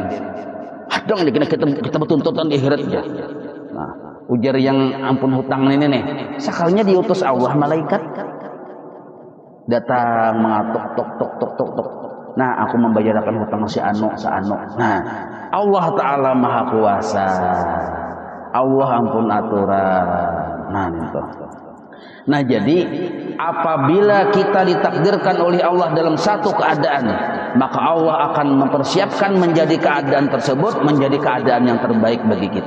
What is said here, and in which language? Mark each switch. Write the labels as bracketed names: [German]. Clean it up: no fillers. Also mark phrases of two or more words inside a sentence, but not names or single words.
[Banjar] Hadang nih kita bertuntutan di akhirat aja. Nah, ujar yang ampun hutang ini nih, sekalinya diutus Allah malaikat datang mengatuk tok. [Indonesian] Nah, aku membayarkan hutang si anu. Nah, [Banjar] Allah Ta'ala maha kuasa, Allah ampun aturan. Nah, itu. [Indonesian] Nah, jadi apabila kita ditakdirkan oleh Allah dalam satu keadaan, maka Allah akan mempersiapkan menjadi keadaan tersebut menjadi keadaan yang terbaik bagi kita.